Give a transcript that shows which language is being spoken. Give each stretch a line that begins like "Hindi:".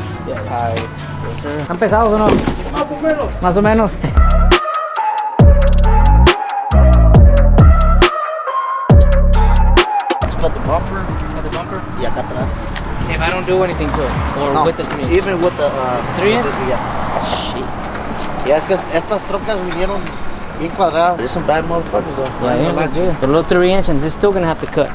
English: Tight. Yes, sir.
Spanish: ¿Están pesados o no? Más o menos. Más o menos.
English: Got the bumper. Got the bumper.
Spanish: Y acá atrás.
English: If I don't do anything to it, or No, with the 3 inch. even with the 3 inch? Yeah. Shit.
Spanish: Yeah, es que estas trocas vinieron bien cuadradas.
English: There's some bad motherfuckers though. Yeah, No yeah, good. The little 3 inch and it's still gonna have to cut.